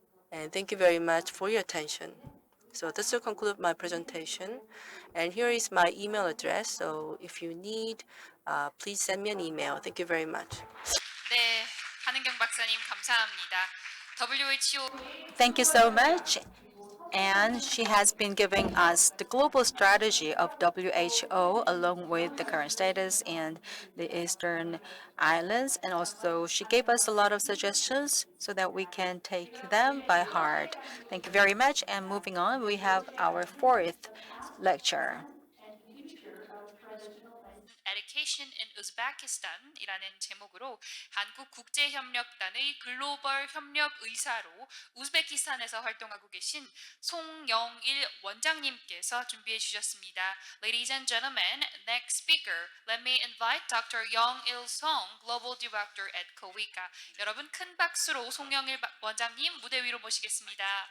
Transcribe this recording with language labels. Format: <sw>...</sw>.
<en>And thank you very much for your attention. So this will conclude my presentation. And here is my email address. So if you need, please send me an email. Thank you very much.</en> <ko>네, 한은경 박사님 감사합니다.</ko> <en>WHO Thank you so much. And she has been giving us the global strategy of WHO along with the current status in the Eastern Islands. And also, she gave us a lot of suggestions so that we can take them by heart. Thank you very much. And moving on, we have our fourth lecture.</en> <ko>Education in Uzbekistan이라는 제목으로 한국 국제협력단의 글로벌 협력 의사로 우즈베키스탄에서 활동하고 계신 송영일 원장님께서 준비해 주셨습니다.</ko> <en>Ladies and gentlemen, next speaker, let me invite Dr. Young-il Song, Global Director at KOICA.</en> <ko>여러분 큰 박수로 송영일 원장님 무대 위로 모시겠습니다.</ko>